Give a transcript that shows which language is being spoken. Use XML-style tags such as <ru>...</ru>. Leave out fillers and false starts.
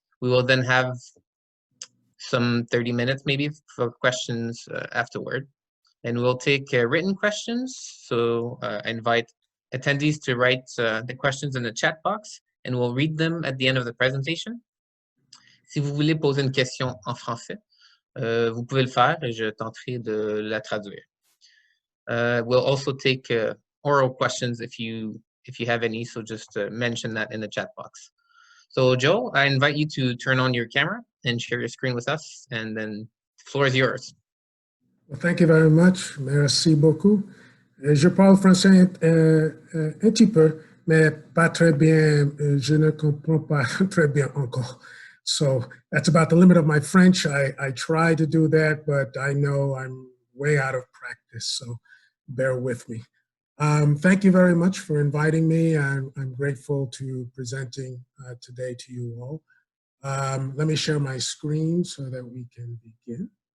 <en>We will then have some 30 minutes maybe for questions afterward. And we'll take written questions. So I invite attendees to write the questions in the chat box and we'll read them at the end of the presentation.</en> <fr>Si vous voulez poser une question en français, vous pouvez le faire et je tenterai de la traduire.</fr> <en>We'll also take oral questions if you have any, so just mention that in the chat box. So Joe, I invite you to turn on your camera and share your screen with us, and then the floor is yours. Well, thank you very much.</en> <fr>Merci beaucoup. Je parle français un petit peu, mais pas très bien. Je ne comprends pas très bien encore.</fr> <en>So that's about the limit of my French. I try to do that, but I know I'm way out of practice, so bear with me. Thank you very much for inviting me. I'm grateful to presenting today to you all. Let me share my screen so that we can begin.</en>